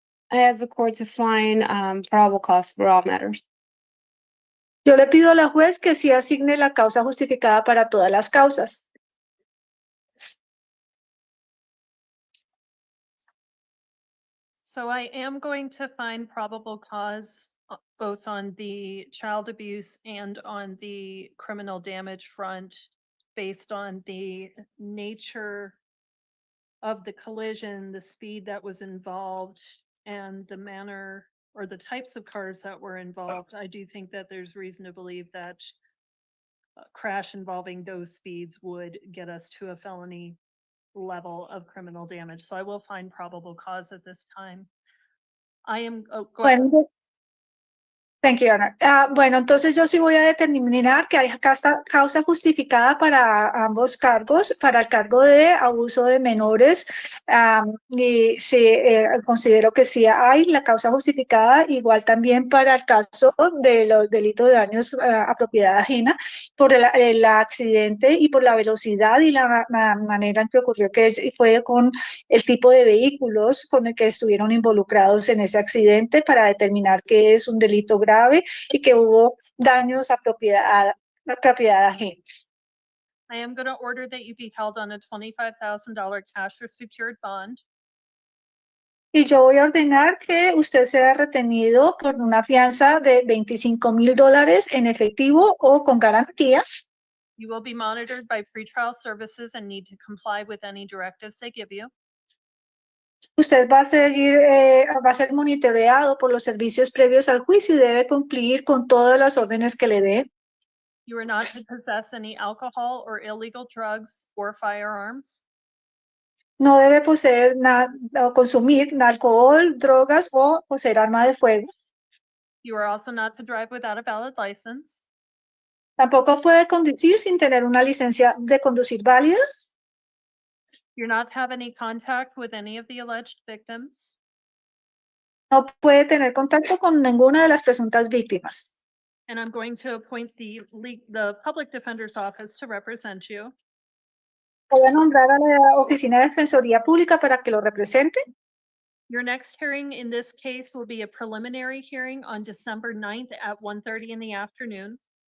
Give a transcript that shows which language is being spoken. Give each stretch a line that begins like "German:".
English: I ask the court to find probable cause for all matters.
Spanish: Yo le pido a la juez que sí asigne la causa justificada para todas las causas.
English: So I am going to find probable cause both on the child abuse and on the criminal damage front based on the nature of the collision, the speed that was involved, and the manner or the types of cars that were involved. I do think that there's reason to believe that a crash involving those speeds would get us to a felony level of criminal damage. So I will find probable cause at this time. I am, oh, go ahead. Bueno, thank you, Honor.
Spanish: Bueno, entonces yo sí voy a determinar que hay causa justificada para ambos cargos, para el cargo de abuso de menores, y sí, considero que sí hay la causa justificada, igual también para el caso de los delitos de daños a propiedad ajena, por el accidente y por la velocidad y la manera en que ocurrió, que fue con el tipo de vehículos con el que estuvieron involucrados en ese accidente, para determinar que es un delito grave y que hubo daños a propiedad ajena.
English: I am going to order that you be held on a $25,000 cash or secured bond.
Spanish: Y yo voy a ordenar que usted sea retenido por una fianza de $25,000 en efectivo o con garantía.
English: You will be monitored by pretrial services and need to comply with any directives they give you.
Spanish: Usted va a ser monitoreado por los servicios previos al juicio y debe cumplir con todas las órdenes que le dé.
English: You are not to possess any alcohol or illegal drugs or firearms.
Spanish: No debe poseer o consumir alcohol, drogas o poseer arma de fuego.
English: You are also not to drive without a valid license.
Spanish: Tampoco puede conducir sin tener una licencia de conducir válida.
English: You're not to have any contact with any of the alleged victims.
Spanish: No puede tener contacto con ninguna de las presuntas víctimas.
English: And I'm going to appoint the public defender's office to represent you.
Spanish: Voy a nombrar a la Oficina de Defensoría Pública para que lo represente.
English: Your next hearing in this case will be a preliminary hearing on December 9th at 1:30 in the afternoon.